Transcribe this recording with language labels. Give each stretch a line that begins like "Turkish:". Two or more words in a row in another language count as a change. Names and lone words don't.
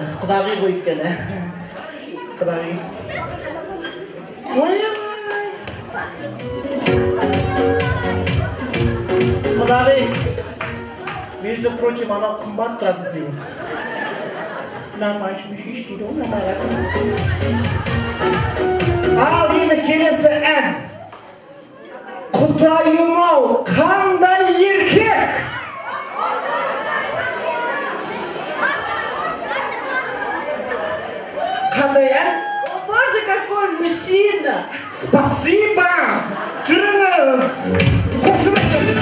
Kazakh: Құдағи ғой өйткені. Құдағи. Құдағи.
Russian: Между прочим,
Kazakh: ана қымбат тұратын сыйлық. Ал енді келесі ән. Құдайым-ау, қандай еркек! Қандай ән?
Russian: О боже, какой мужчина! Спасибо!
Kazakh: Жүріңіз! Қошемет!